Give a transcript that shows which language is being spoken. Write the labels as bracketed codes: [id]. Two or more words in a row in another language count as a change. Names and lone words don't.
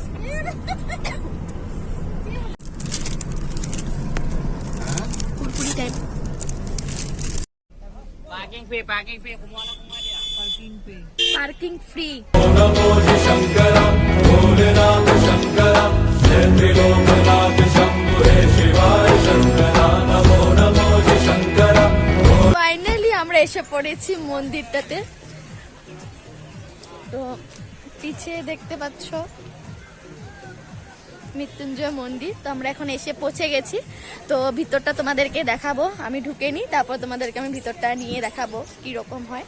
[bn] কুরকুরি টাইপ পার্কিং ফ্রি। [hi] नमो जी शंकरा भोलेनाथ शंकरा, जय त्रिलोकनाथ शंभु हे शिवाय शंकरा। नमो नमो जी शंकरा। [bn] ফাইনালি আমরা এসে পড়েছি মন্দিরটাতে। তো পিছে দেখতে পাচ্ছ মৃত্যুঞ্জয় মন্দির। তো আমরা এখন এসে পৌঁছে গেছি। তো ভিতরটা তোমাদেরকে দেখাবো, আমি ঢুকে নিই, তারপর তোমাদেরকে আমি ভিতরটা নিয়ে দেখাবো কি রকম হয়।